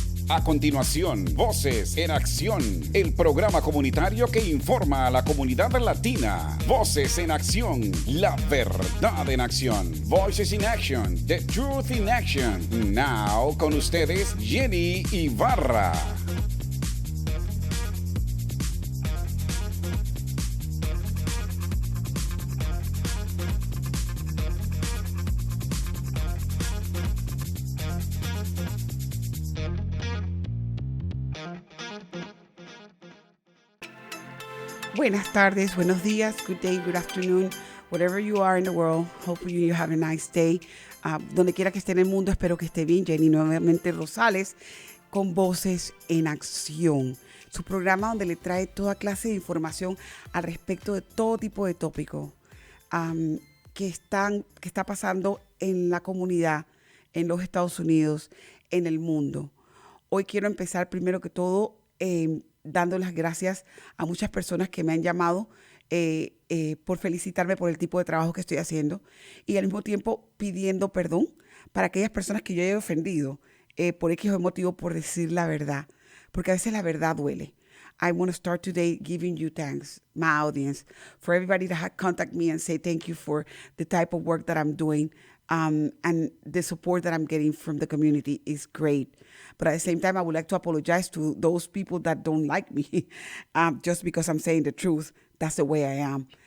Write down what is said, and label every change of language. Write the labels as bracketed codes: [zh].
[es] A continuación, Voces en Acción, el programa comunitario que informa a la comunidad latina. Voces en Acción, la verdad en acción. [en] Voices in Action, the truth in action. Now, [es] con ustedes, Jenny Ibarra. Buenas tardes, buenos días, [en] good day, good afternoon, wherever you are in the world. Hopefully you have a nice day. [es] Donde quiera que esté en el mundo, espero que esté bien. Jenny nuevamente Rosales con Voces en Acción, su programa donde le trae toda clase de información al respecto de todo tipo de tópicos que está pasando en la comunidad, en los Estados Unidos, en el mundo. Hoy quiero empezar primero que todo dando las gracias a muchas personas que me han llamado por felicitarme por el tipo de trabajo que estoy haciendo y al mismo tiempo pidiendo perdón para aquellas personas que yo he ofendido por X motivo por decir la verdad, porque a veces la verdad duele. [en] I want to start today giving you thanks, my audience, for everybody that had contacted me and say thank you for the type of work that I'm doing. And the support that I'm getting from the community is great. But at the same time, I would like to apologize to those people that don't like me just because I'm saying the truth. That's the way I am.